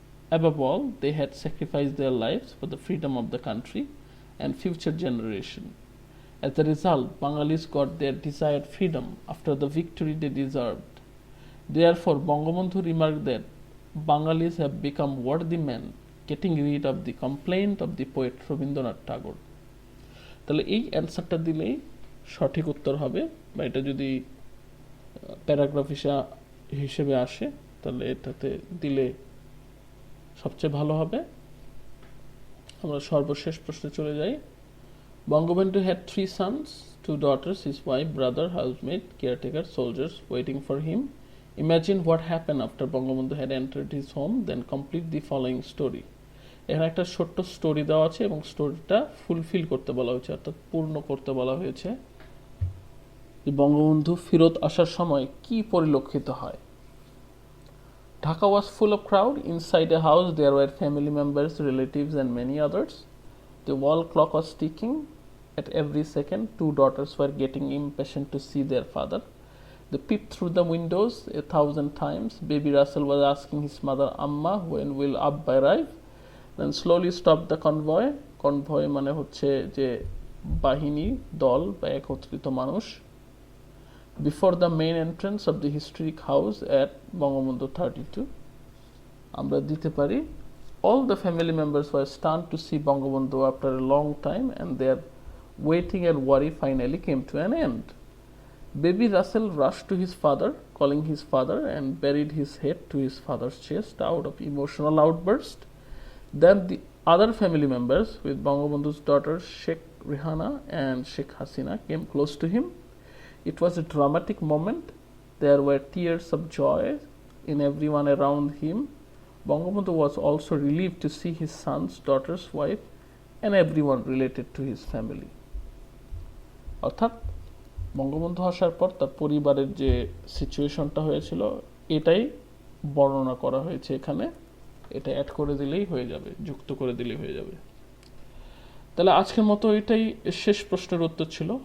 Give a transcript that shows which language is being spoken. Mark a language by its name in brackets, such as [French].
[English] Above all, they had sacrificed their lives for the freedom of the country and future generation. As a result, Bengalis got their desired freedom after the victory they deserved. Therefore, Bangabandhu remarked that Bengalis have become worthy men, getting rid of the complaint of the poet Rabindranath Tagore. [Bangla] তাহলে এই অ্যান্সারটা দিলেই সঠিক উত্তর হবে, বা এটা যদি প্যারাগ্রাফ হিসেবে আসে তাহলে এটাতে দিলে সবচেয়ে ভালো হবে। আমরা সর্বশেষ প্রশ্নে চলে যাই। [English] Bangabandhu had 3 sons, 2 daughters, his wife, brother, housemaid, caretaker, soldiers waiting for him. Imagine what happened after Bangabandhu had entered his home, then complete the following story. [Bangla] এখানে একটা ছোট্ট স্টোরি দেওয়া আছে এবং স্টোরিটা ফুলফিল করতে বলা হয়েছে, অর্থাৎ পূর্ণ করতে বলা হয়েছে। যে বঙ্গবন্ধু ফেরত আসার সময় কি পরিলক্ষিত হয়। [English] Dhaka was full of crowd. Inside a house there were family members, relatives and many others. The wall clock was ticking. At every second, 2 daughters were getting impatient to see their father. They peeped through the windows 1,000 times. Baby Russell was asking his mother, Amma, when will Abba arrive? Then slowly stopped the convoy. [Bangla] Convoy মানে হচ্ছে যে বাহিনী, দল বা একত্রিত মানুষ। [English] Before the main entrance of the historic house at Bangabandhu 32. [Bangla] আমরা দিতে পারি, [English] all the family members were stunned to see Bangabandhu after a long time, and their waiting and worry finally came to an end. Baby Russell rushed to his father, calling his father, and buried his head to his father's chest out of emotional outburst. Then the other family members, with Bangabandhu's daughters Sheikh Rehana and Sheikh Hasina, came close to him. It was a dramatic moment. There were tears of joy in everyone around him. Bangabandhu was also relieved to see his sons, daughters, wife, and everyone related to his family. [Bangla] অর্থাৎ বঙ্গবন্ধু আসার পর তার পরিবারের যে সিচুয়েশনটা হয়েছিল এটাই বর্ণনা করা হয়েছে এখানে। এটা অ্যাড করে দিলেই হয়ে যাবে, যুক্ত করে দিলেই হয়ে যাবে। তাহলে আজকের মতো এটাই শেষ প্রশ্নের উত্তর ছিল।